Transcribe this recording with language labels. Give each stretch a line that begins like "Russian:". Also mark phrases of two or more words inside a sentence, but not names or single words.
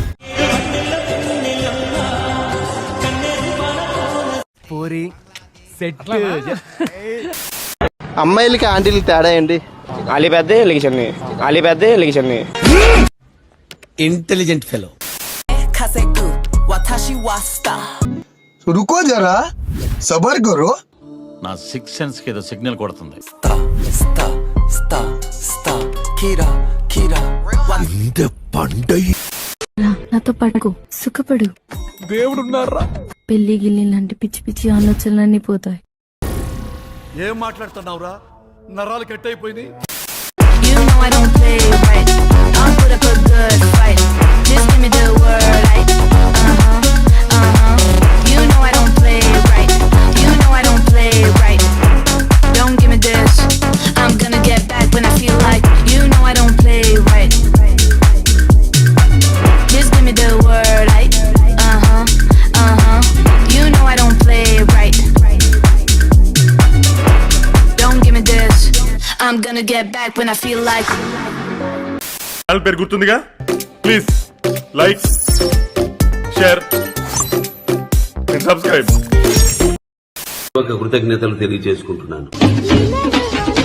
Telugu: అమ్మాయిలకి ఆంటీలకి తేడా ఏంటి? అలీ పెద్ద ఎలిగిచండి, అలీ పెద్ద ఎలిగిచండి.
English: intelligent fellow.
Hindi: रुको ज़रा सब्र करो.
Telugu: నా
English: 6th sense
Telugu: కి ఏదో సిగ్నల్ కొడుతుంది. నాతో పడుకో, సుఖపడు. దేవుడున్నారా? పెళ్లి గిల్లి లాంటి పిచ్చి పిచ్చి ఆలోచనలన్నీ పోతాయి. ఏం మాట్లాడుతున్నావురా? నరాలు కట్ అయిపోయింది.
English: You know I don't play right. I'll put up a good fight. Just give me the word, right? You know I don't play right. You know I don't play right. Don't give me this. I'm gonna get back when I feel like. You know I don't play right. Just give me the word, right? You know I don't play right. Don't give me this. I'm gonna get back when I feel like.
Telugu: పేరు గుర్తుందిగా?
English: please like, share, subscribe.
Telugu: కృతజ్ఞతలు తెలియజేసుకుంటున్నాను.